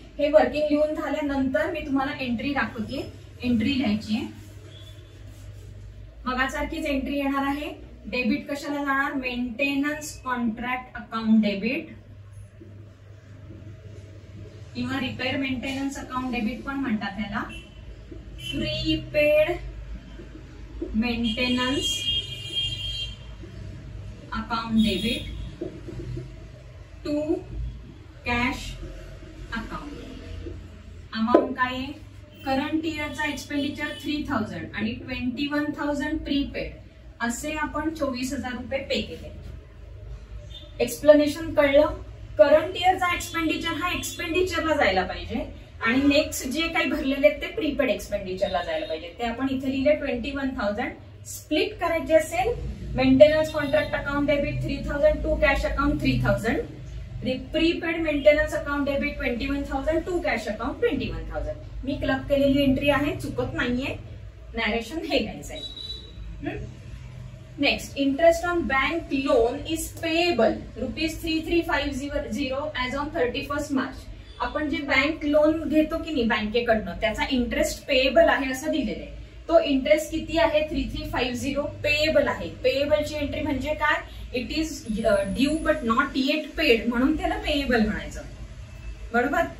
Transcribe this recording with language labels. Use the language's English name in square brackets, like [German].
[Marathi] हे वर्किंग लिहून झाल्यानंतर मी तुम्हाला एंट्री दाखवते. एंट्री लिहायची आहे. मगासारखीच एंट्री येणार आहे. डेबिट कशाला जाणार, मेंटेनन्स कॉन्ट्रॅक्ट अकाउंट डेबिट किंवा रिपेअर मेंटेनन्स अकाउंट डेबिट पण म्हणतात त्याला. [English] Prepaid maintenance account debit to cash account. [Marathi] Amount काय आहे, करंट इयरचा एक्सपेंडिचर 3,000 आणि 21,000 प्रीपेड असे आपण 24,000 रुपये पे केले. एक्सप्लेनेशन कळलं. करंट इयरचा एक्सपेंडिचर हा एक्सपेंडिचरला जायला पाहिजे आणि नेक्स्ट जे काही भरलेले आहेत ते प्रीपेड एक्सपेंडिचरला जायला पाहिजे. ते आपण इथे लिहिले 21,000. स्प्लिट करायचे असेल [English] Maintenance contract account debit 3,000 to cash account 3,000, prepaid maintenance account debit 21,000 to cash account 21,000. [Marathi] मी club केलेली एंट्री आहे, चुकत नाहीये. नॅरेशन हे घ्यायचंय. [English] Next, interest on bank loan is payable ₹3350 as on 31 March. [Marathi] आपण जे बँक लोन घेतो की नाही बँकेकडनं त्याचा इंटरेस्ट पेएबल आहे असं दिलेलं आहे. तो इंटरेस्ट किती आहे? 3350 पेएबल आहे. पेएबलची एंट्री म्हणजे काय? [English] it is due but not yet paid, [Marathi] म्हणून त्याला पेएबल म्हणायचं. बरोबर.